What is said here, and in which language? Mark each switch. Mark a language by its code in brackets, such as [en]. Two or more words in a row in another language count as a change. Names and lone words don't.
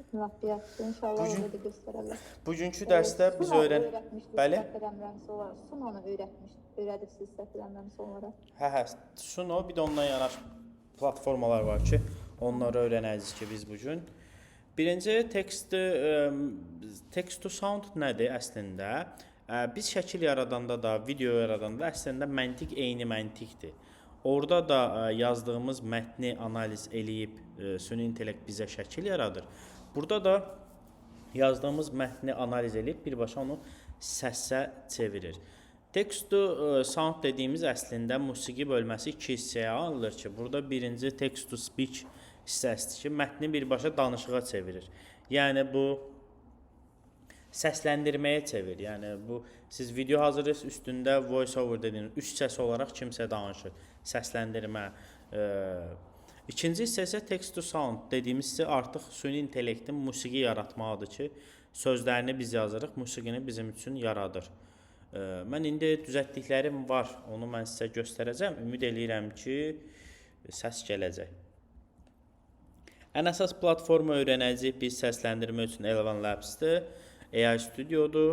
[az] Lap yaxşı. İnşallah Bugün- orada da göstərərlər. Bugünkü dərsdə biz öyrətmişdik, Bəli. səhv eləmirəmsə olaraq. Sunonu öyrədibsiz səhv eləmirəmsə olaraq. Hə, Suno, bir də ondan yanaşı platformalar var ki, onları öyrənəcəyik ki biz bugün. Birinci [en] text to sound [az] nədir əslində? Biz şəkil yaradanda da, video yaradanda əslində məntiq eyni məntiqdir. Orada da yazdığımız mətni analiz eləyib süni intellekt bizə şəkil yaradır. Burada da yazdığımız mətni analiz eləyib birbaşa onu səsə çevirir. [en] Text to sound [az] dediyimiz əslində musiqi bölməsi iki hissəyə ayrılır ki, burada birinci [en] text to speech [az] hissəsidir ki, mətni birbaşa danışığa çevirir. Yəni bu səsləndirməyə çevir. Yəni bu siz video hazırlayırsınız, üstündə [en] voice over [az] dediyiniz üç səs olaraq kimsə danışır. Səsləndirmə. İkinci hissə isə [en] text to sound [az] dediyimiz isə artıq süni intellektin musiqi yaratmağıdır ki, sözlərini biz yazırıq, musiqini bizim üçün yaradır. Mən indi düzəltdiklərim var, onu mən sizə göstərəcəm. Ümid eləyirəm ki, səs gələcək. Ən əsas platformu öyrənəcəyik biz səsləndirmə üçün Elevon Labs-dır, AI Studio'dur.